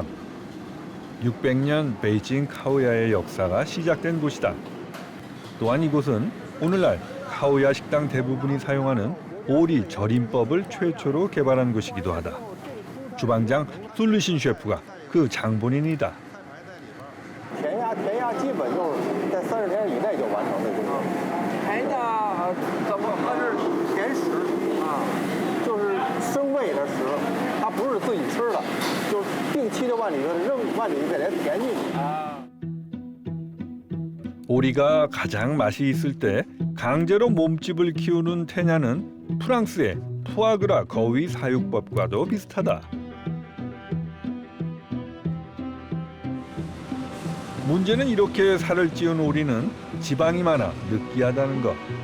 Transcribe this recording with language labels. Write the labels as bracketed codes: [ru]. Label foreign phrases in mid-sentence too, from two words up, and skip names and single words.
[ko] 600년 베이징 카오야의 역사가 시작된 곳이다. 또한 이곳은 오늘날 카오야 식당 대부분이 사용하는 오리 절임법을 최초로 개발한 곳이기도 하다. 주방장 술리신 셰프가 그 장본인이다. [zh] 填鸭基本就是在30天以内就完成的工作。填鸭怎么？它是填食啊，就是生喂的食，它不是自己吃的，就是定期的往里头给它填进去啊。 [ko] 오리가 가장 맛이 있을 때 강제로 몸집을 키우는 테냐는 프랑스의 푸아그라 거위 사육법과도 비슷하다. 문제는 이렇게 살을 찌운 오리는 지방이 많아 느끼하다는 것.